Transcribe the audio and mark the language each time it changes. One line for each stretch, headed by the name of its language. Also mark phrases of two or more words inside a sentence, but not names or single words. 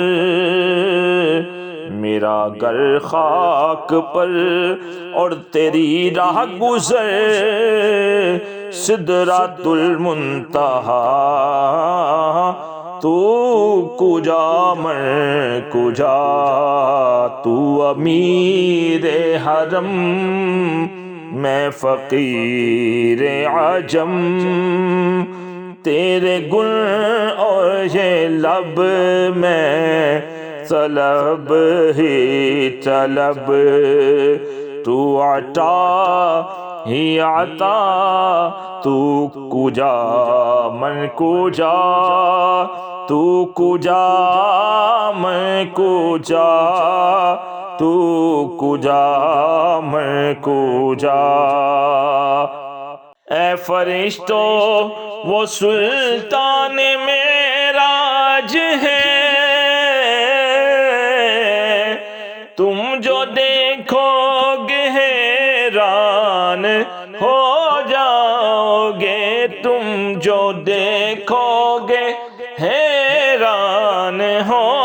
Urdu: میرا گھر خاک پر، اور تیری راہ گزر سدرۃ المنتہا، تو کجا میں کجا، تو امیر حرم میں فقیر عجم، تیرے گن اور یہ لب میں طلب ہی طلب، تو عطا ہی عطا،
Persian: تو کجا من کجا، تو کجا من کجا، تو کجا من کجا۔
Urdu: اے فرشتو وہ سلطان معراج ہے، تم جو دیکھو گے حیران ہو جاؤ گے، تم جو دیکھو گے حیران ہو